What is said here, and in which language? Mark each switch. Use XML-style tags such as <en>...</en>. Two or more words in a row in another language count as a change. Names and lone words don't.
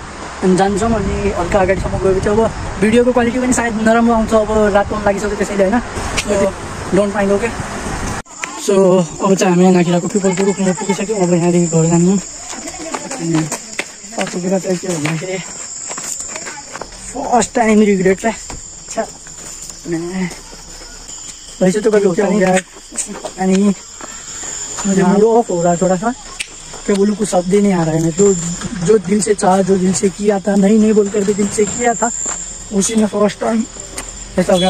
<ne>अनि जान्छौँ अनि हल्का अगाडिसम्म गएपछि अब भिडियोको क्वालिटी पनि सायद नराम्रो आउँछ। अब रात पनि लागिसक्यो त्यसैले होइन,</ne> <en>don't mind okay.</en> <ne>सो अब चाहिँ हामी नाकिराको पिपलको रुखमा पुगिसक्यौँ। अब यहाँदेखि घर जानु। अनि अर्को कुरा चाहिँ के भन्दाखेरि</ne> <en>first time regret</en> <ne>है।</ne> <hi>अच्छा वैसे तो कभी होता नहीं रहा है। यानी मुझे मूड ऑफ हो रहा है थोड़ा सा, क्या बोलूँ, कुछ शब्द ही नहीं आ रहा है। मैं जो दिल से चाहा, जो दिल से किया था, नहीं बोल कर भी दिल से किया था, उसी में</hi> <en>first time</en> <hi>ऐसा हो गया।</hi>